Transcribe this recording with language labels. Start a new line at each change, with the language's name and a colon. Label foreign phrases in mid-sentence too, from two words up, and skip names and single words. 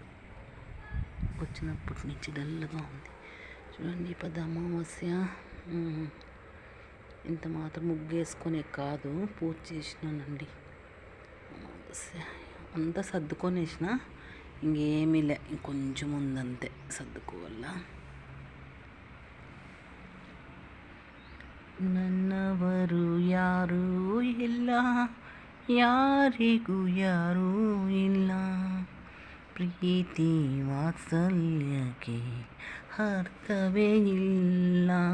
Telugu: వచ్చినప్పటి నుంచి డల్గా ఉంది. చూడండి, పెద్ద అమావాస్య. ఇంత మాత్రం ముగ్గేసుకునే కాదు, పూజ చేసినానండి. అమావాస్య అంతా సర్దుకొనేసిన, ఇంకేమీ లే, ఇంకొంచెం ఉందంతే సర్దుకోవాల.
Kannada: ನನ್ನವರು ಯಾರೂ ಇಲ್ಲ, ಯಾರಿಗೂ ಯಾರೂ ಇಲ್ಲ, ಪ್ರೀತಿ ವಾತ್ಸಲ್ಯಕ್ಕೆ ಅರ್ಥವೇ ಇಲ್ಲ.